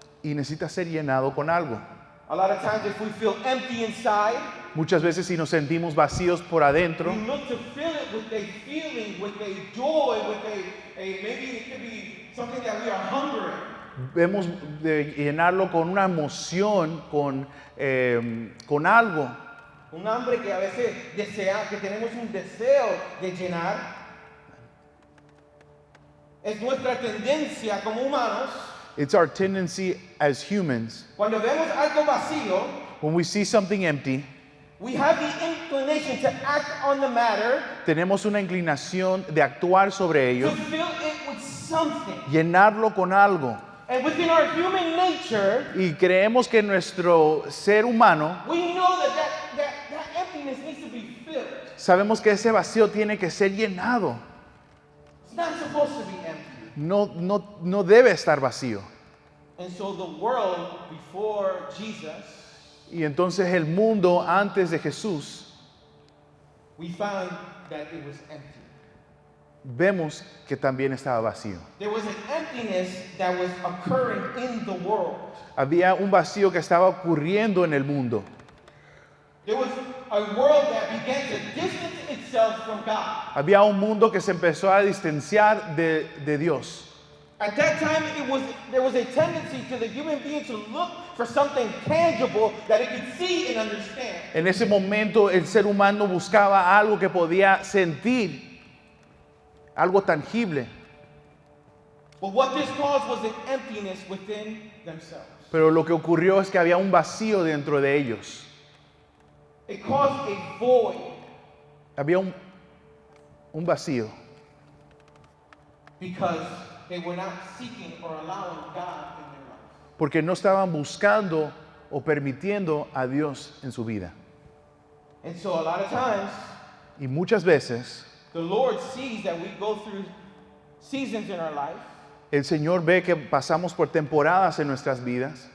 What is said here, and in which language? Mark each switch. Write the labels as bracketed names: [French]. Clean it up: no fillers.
[Spanish] y necesita ser llenado con algo. [English] A lot of times, if we feel empty inside, [Spanish] Muchas veces si nos sentimos vacíos por adentro, [English] we look to fill it with a feeling, with a joy, with a maybe it could be something that we are hungry. [Spanish] Debemos de llenarlo con una emoción, con algo. Un hambre que a veces que tenemos un deseo de llenar. Es nuestra tendencia como humanos. [English] It's our tendency as humans, [Spanish] Cuando vemos algo vacío, [English] when we see something empty, we have the inclination to act on the matter, [Spanish] tenemos una inclinación de actuar sobre ello, [English] to fill it with something. [Spanish] llenarlo con algo. [English] And within our human nature, [Spanish] Y creemos que nuestro ser humano, [English] we know that emptiness needs to be filled. [Spanish] sabemos que ese vacío tiene que ser llenado. [English] It's not supposed to be empty. [Spanish] No debe estar vacío. [English] And so the world before Jesus, [Spanish] Y entonces el mundo antes de Jesús, [English] we found that it was empty. [Spanish] vemos que también estaba vacío. [English] There was an emptiness that was occurring in the world. [Spanish] Había un vacío que estaba ocurriendo en el mundo. [English] There was a world that began to distance itself from God. [Spanish] Había un mundo que se empezó a distanciar de Dios. [English] At that time, there was a tendency to the human being to look for something tangible that it could see and understand. [Spanish] En ese momento el ser humano buscaba algo que podía sentir, algo tangible. [English] But what this caused was an emptiness within themselves. [Spanish] Pero lo que ocurrió es que había un vacío dentro de ellos. [English] It caused a void [Spanish] Había un vacío. [English] because they were not seeking or allowing God in their life. [Spanish] Porque no estaban buscando o permitiendo a Dios en su vida. [English] And so a lot of times, [Spanish] Y muchas veces [English] the Lord sees that we go through seasons in our life. [Spanish] el Señor ve que pasamos por temporadas en nuestras vidas.